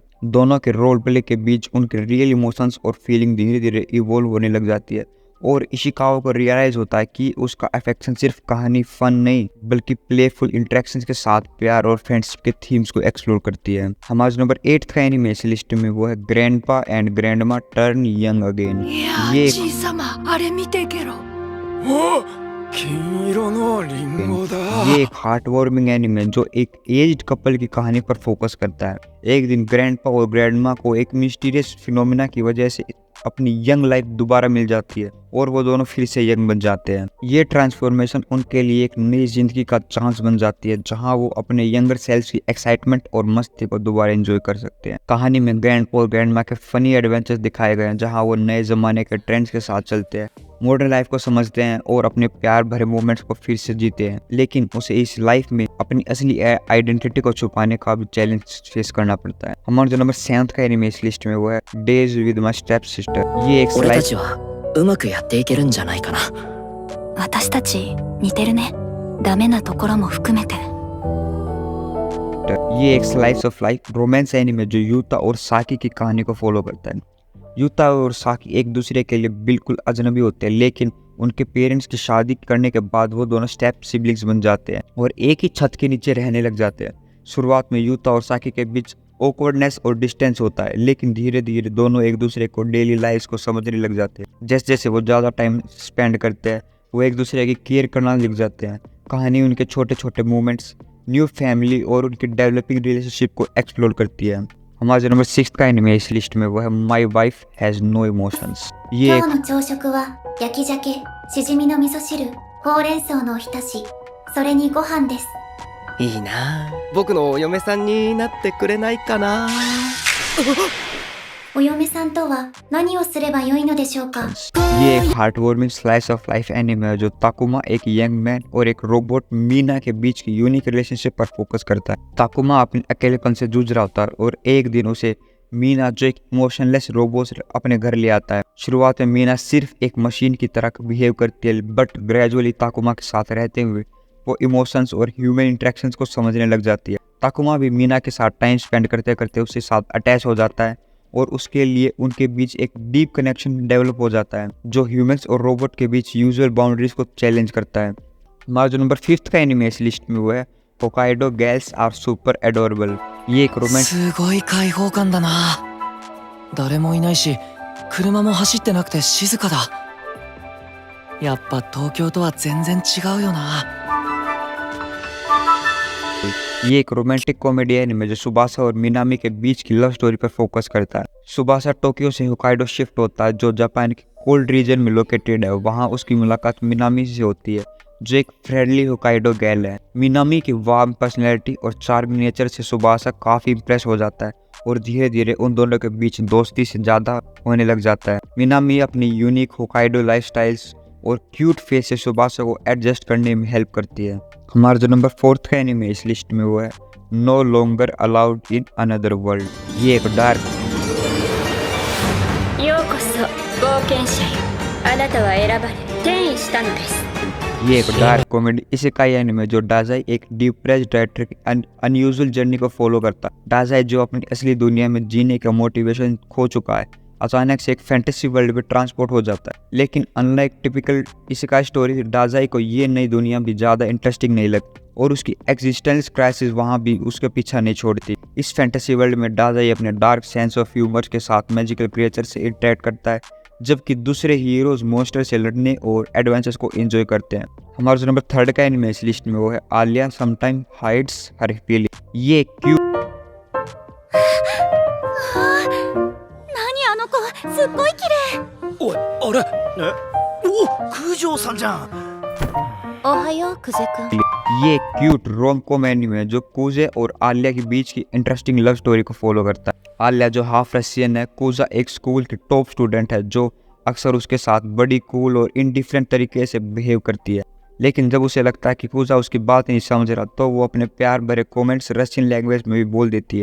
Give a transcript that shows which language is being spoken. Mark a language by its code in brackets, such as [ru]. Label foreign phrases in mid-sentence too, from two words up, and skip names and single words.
[hi] दोनों के रोल प्ले के बीच उनके [en] real emotions [hi] और फीलिंग धीरे धीरे इवॉल्व होने लग जाती है और इशिकावा को रियलाइज होता है कि उसका अफेक्शन सिर्फ कहानी फन नहीं बल्कि [en] playful interactions [hi] के साथ प्यार और फ्रेंडशिप के थीम्स को एक्सप्लोर करती है। हमारा नंबर 8 का एनिमे इस लिस्ट में वो है ग्रैंडपा एंड ग्रैंडमा टर्न यंग अगेन। ये [ja] じいさまあれ見てけろ。金色のリンゴだ。 [hi] ये एक [en] heart warming [hi] एनिमे जो एक [en] aged couple [hi] की कहानी पर फोकस करता है। एक दिन ग्रैंडपा और ग्रैंडमा को एक [en] mysterious phenomena [hi] की वजह से अपनी [en] young life [hi] दोबारा मिल जाती है और वो दोनों फिर से यंग बन जाते हैं। ये ट्रांसफॉर्मेशन उनके लिए एक नई जिंदगी का चांस बन जाती है जहां वो अपने [en] younger self [hi] की एक्साइटमेंट और मस्ती को दोबारा एंजॉय कर सकते हैं। कहानी में ग्रैंडपा और ग्रैंडमा के [en] funny adventures [hi] दिखाए गए हैं जहां वो नए जमाने के ट्रेंड्स के साथ चलते हैं, [en] modern life [hi] को समझते हैं और अपने प्यार भरे मोमेंट्स को फिर से जीते हैं। लेकिन उसे इस लाइफ में अपनी असली आइडेंटिटी को छुपाने का भी [en] challenge face [hi] करना पड़ता है। हमारा जो नंबर 7 का एनिमे इस लिस्ट में वो है डेज विद माय स्टेप सिस्टर। ये एक [ja] 俺た [hi] स्लाइस [ja] ちはうまくやっていけるんじゃないかな。私たち似てるね。ダメなところも含めて。 [hi] ये एक [en] slice of life romance anime [hi] जो यूता और साकी की कहानी को फॉलो करता है। यूता और साकी एक दूसरे के लिए बिल्कुल अजनबी होते हैं, लेकिन उनके पेरेंट्स की शादी करने के बाद वो दोनों [en] step siblings [hi] बन जाते हैं और एक ही छत के नीचे रहने लग जाते हैं। शुरुआत में यूता और साकी के बीच ऑकवर्डनेस और डिस्टेंस होता है, लेकिन धीरे धीरे दोनों एक दूसरे को [en] daily life [hi] को समझने लग जाते हैं। जैसे जैसे वो ज़्यादा [en] time spend [hi] करते हैं वो एक दूसरे की केयर करना लग जाते हैं। कहानी उनके छोटे छोटे मूवमेंट्स, [en] new family [hi] और उनकी [en] developing relationship [hi] को एक्सप्लोर करती है। हमारा जो नंबर 6 का एनिमे इस लिस्ट में वो है माई वाइफ हैज़ नो इमोशंस। ये [ja] 今日の朝食は焼き鮭、しじみの味噌汁、ほうれん草のおひたし、それにご飯です。いいなあ、僕のお嫁さんになってくれないかな。お嫁さんとは何をすればよいのでしょうか？ [hi] ये एक [en] heart warming slice of life anime [hi] है जो ताकुमा एक [en] young man [hi] और एक रोबोट मीना के बीच की [en] unique relationship [hi] पर फोकस करता है। ताकुमा अपने अकेलेपन से जूझ रहा होता है और एक दिन उसे मीना जो एक इमोशनलेस रोबोट अपने घर ले आता है। शुरुआत में मीना सिर्फ एक मशीन की तरह बिहेव करती है, [en] but gradually [hi] ताकुमा के साथ रहते हुए वो इमोशंस और [en] human interactions [hi] को समझने लग जाती है। ताकुमा भी मीना के साथ [en] time spend [hi] करते करते उसके साथ अटैच हो जाता है और उसके लिए उनके बीच एक [en] deep connection develop [hi] हो जाता है जो ह्यूमंस और रोबोट के बीच [en] usual boundaries [hi] को चैलेंज करता है। हमारा जो नंबर 5 का एनिमे इस लिस्ट में वो है होकाइडो गर्ल्स आर सुपर एडोरेबल। ये एक रोमांस [ja] すごい開放感だな。誰もいないし車も走ってなくて静かだ。やっぱ東京とは全然違うよな。 [hi] ये एक [en] romantic comedy anime [hi] जो सुबासा और मिनामी के बीच की [en] love story [hi] पर फोकस करता है। सुबासा टोक्यो से होकाइडो शिफ्ट होता है जो जापान के [en] cold region [hi] में लोकेटेड है। वहाँ उसकी मुलाकात मिनामी से होती है जो एक फ्रेंडली होकाइडो गर्ल है। मिनामी की [en] warm personality [hi] और [en] charming nature [hi] से सुबासा काफ़ी इंप्रेस हो जाता है और धीरे धीरे उन दोनों के बीच दोस्ती से ज़्यादा होने लग जाता है। मिनामी अपनी यूनिक होकाइडो लाइफस्टाइल्स और [en] cute face [hi] से सुबासा को एडजस्ट करने में हेल्प करती है। हमारा जो नंबर 4 का एनिमे इस लिस्ट में वो है नो लॉन्गर अलाउड इन अनदर वर्ल्ड। ये एक डार्क [ja] ようこそ冒険者よ。あなたは選ばれ転移したのです。 [hi] ये एक [en] dark comedy [hi] इसेकाई एनिमे जो डाजाई एक [en] depressed director [hi] की [en] unusual journey [hi] को फॉलो करता है। डाजाई जो अपनी असली दुनिया में जीने का मोटिवेशन खो चुका है, अचानक से एक [en] fantasy world [hi] में ट्रांसपोर्ट हो जाता है। लेकिन [en] unlike typical [hi] इसेकाई स्टोरी, डाजाई को ये नई दुनिया भी ज़्यादा इंटरेस्टिंग नहीं लगती और उसकी [en] existence crisis [hi] वहाँ भी उसके पीछा नहीं छोड़ती। इस [en] fantasy world [hi] में डाजाई अपने [en] dark sense of humor [hi] के साथ [en] magical creature [hi] से इंटरेक्ट करता है, जबकि दूसरे [en] heroes monster [hi] से लड़ने और एडवेंचर्स को एंजॉय करते हैं। हमारा जो नंबर 3 का एनिमे इस लिस्ट में वो है आलिया समटाइम हाइड्स हर फीलिंग। ये क्यूट [ja] 何あの子、すっごい綺麗。おいあれお九条さんじゃん。おはよう、クゼくん。 [hi] ये [en] cute rom com anime [hi] जो कूजे और आलिया के बीच की [en] interesting love story [hi] को फॉलो करता है। आलिया जो [en] half Russian [hi] है, कूजा एक स्कूल की [en] top student [hi] है जो अक्सर उसके साथ बड़ी कूल और इनडिफरेंट तरीके से बिहेव करती है। लेकिन जब उसे लगता है कि कूजा उसकी बात नहीं समझ रहा तो वो अपने प्यार भरे कमेंट्स [en] Russian language [hi] में भी बोल देती है।